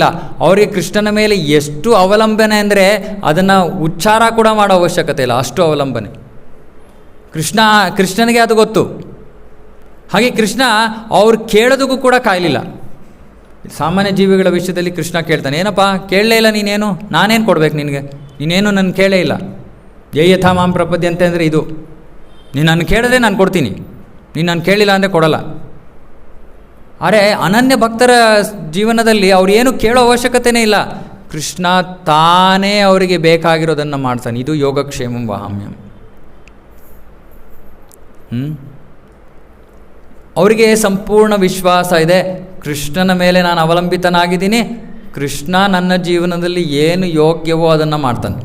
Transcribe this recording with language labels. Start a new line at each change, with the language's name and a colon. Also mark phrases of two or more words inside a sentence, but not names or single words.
Kannada: ಅವರಿಗೆ ಕೃಷ್ಣನ ಮೇಲೆ ಎಷ್ಟು ಅವಲಂಬನೆ ಅಂದರೆ ಅದನ್ನು ಉಚ್ಚಾರ ಕೂಡ ಮಾಡೋ ಅವಶ್ಯಕತೆ ಇಲ್ಲ, ಅಷ್ಟು ಅವಲಂಬನೆ. ಕೃಷ್ಣನಿಗೆ ಅದು ಗೊತ್ತು. ಹಾಗೆ ಕೃಷ್ಣ ಅವ್ರು ಕೇಳೋದಕ್ಕೂ ಕೂಡ ಕಾಯಲಿಲ್ಲ. ಸಾಮಾನ್ಯ ಜೀವಿಗಳ ವಿಷಯದಲ್ಲಿ ಕೃಷ್ಣ ಕೇಳ್ತಾನೆ, ಏನಪ್ಪ ಕೇಳಲೇ ಇಲ್ಲ ನೀನೇನು, ನಾನೇನು ಕೊಡ್ಬೇಕು ನಿನಗೆ, ನೀನೇನು ನನ್ನ ಕೇಳೇ ಇಲ್ಲ.
Sanskrit: ಯಥಾ ಮಾಂ ಪ್ರಪದ್ಯಂತೆ
Kannada: ಅಂದರೆ ಇದು, ನೀನು ನನ್ನ ಕೇಳಿದ್ರೆ ನಾನು ಕೊಡ್ತೀನಿ, ನೀನು ನಾನು ಕೇಳಿಲ್ಲ ಅಂದರೆ ಕೊಡಲ್ಲ. ಆದರೆ ಅನನ್ಯ ಭಕ್ತರ ಜೀವನದಲ್ಲಿ ಅವ್ರು ಏನು ಕೇಳೋ ಅವಶ್ಯಕತೆಯೇ ಇಲ್ಲ. ಕೃಷ್ಣ ತಾನೇ ಅವರಿಗೆ ಬೇಕಾಗಿರೋದನ್ನು ಮಾಡ್ತಾನೆ.
Sanskrit: ಇದು ಯೋಗಕ್ಷೇಮಂ ವಹಾಮ್ಯಂ. ಅವರಿಗೆ ಸಂಪೂರ್ಣ ವಿಶ್ವಾಸ ಇದೆ, ಕೃಷ್ಣನ ಮೇಲೆ ನಾನು ಅವಲಂಬಿತನಾಗಿದ್ದೀನಿ, ಕೃಷ್ಣ ನನ್ನ ಜೀವನದಲ್ಲಿ ಏನು ಯೋಗ್ಯವೋ ಅದನ್ನು ಮಾಡ್ತಾನೆ.